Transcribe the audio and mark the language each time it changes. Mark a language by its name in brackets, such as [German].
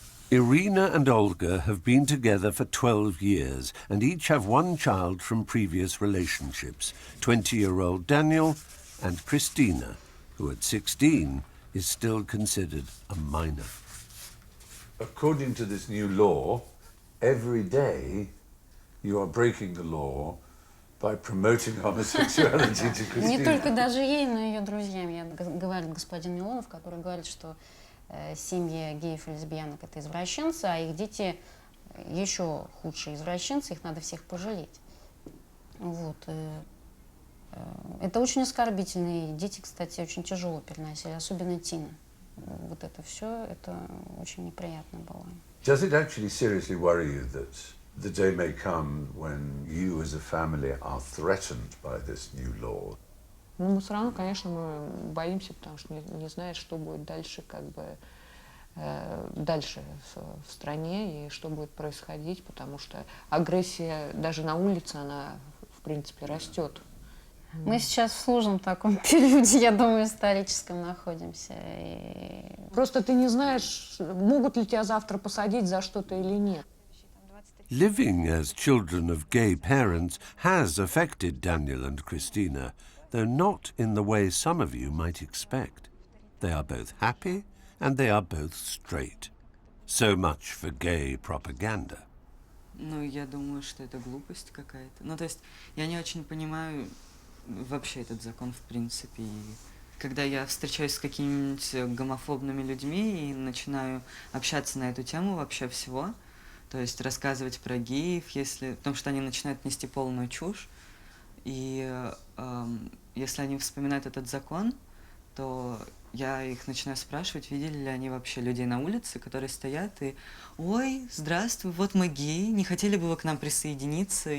[English] Irina and Olga have been together for 12 years and each have one child from previous relationships, 20-year-old Daniel and Christina, who at 16 is still considered a minor. According to this new law, every day you are breaking the law by promoting homosexuality to Christina. [Russian] Не только даже ей, но и ее друзьям. Говорит господин Милонов, который говорит, что семьи геев и лесбиянок — это извращенцы, а их дети еще худшие извращенцы, их надо всех пожалеть. Вот. Это очень оскорбительно, и дети, кстати, очень тяжело переносили, особенно Тина. Вот это все, это очень неприятно было. [English] Does it actually seriously worry you that the day may come when you as a family are threatened by this new law? [Russian] Ну, мы все равно, конечно, мы боимся, потому что не знаешь, что будет дальше, как бы, дальше в стране и что будет происходить, потому что агрессия даже на улице, она, в принципе, растет. Мы сейчас в сложном таком периоде, я думаю, историческом находимся. Просто ты не знаешь, могут ли тебя завтра посадить за что-то или нет. [English] Living as children of gay parents has affected Daniel and Christina, though not in the way some of you might expect. They are both happy and they are both straight. So much for gay propaganda. [Russian] Ну, я думаю, что это глупость какая-то. Ну, то есть, я не очень понимаю вообще этот закон, в принципе. И когда я встречаюсь с какими-нибудь гомофобными людьми и начинаю общаться на эту тему вообще всего, то есть рассказывать про геев, потому что они начинают нести полную чушь, и если они вспоминают этот закон, то я их начинаю спрашивать, видели ли они вообще людей на улице, которые стоят и «Ой, здравствуй, вот мы геи, не хотели бы вы к нам присоединиться?»